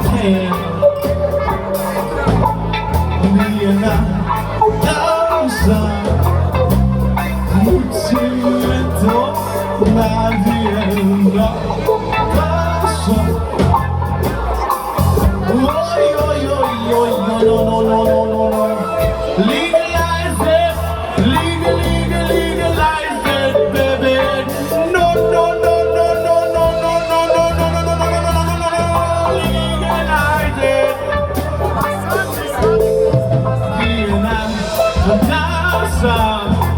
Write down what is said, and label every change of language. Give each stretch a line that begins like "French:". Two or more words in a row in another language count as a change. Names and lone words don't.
Croatian: Nije Nataša. Muči me to navijeno Nataša. Oj, oj, oj, oj,
English: no, no, no, no, no, no. Legalize it, legalize it, baby. No, no, no, no, no, no, no, no, no, no, no, no, no, no, no, no, no, legalize it. Nataša.